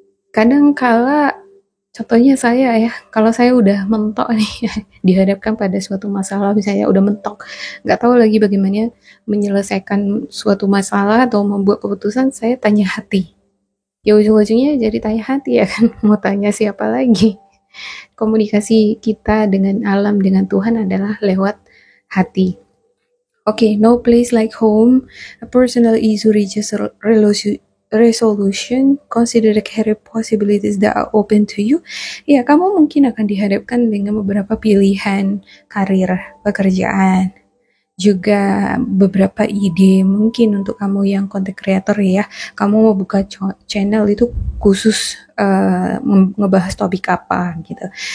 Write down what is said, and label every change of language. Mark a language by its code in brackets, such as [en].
[id] Kadang kala, contohnya saya ya, kalau saya udah mentok nih dihadapkan pada suatu masalah, misalnya udah mentok, nggak tahu lagi bagaimana menyelesaikan suatu masalah atau membuat keputusan, saya tanya hati. Ya ujung-ujungnya jadi tanya hati ya kan, mau tanya siapa lagi. Komunikasi kita dengan alam, dengan Tuhan adalah lewat hati. [en] Okay, no place like home. A personal issue reaches resolution. Consider the career possibilities that are open to you. [id] Ya, kamu mungkin akan dihadapkan dengan beberapa pilihan karir, pekerjaan, juga beberapa ide mungkin untuk kamu yang content creator ya. Kamu mau buka channel itu khusus ngebahas topik apa gitu.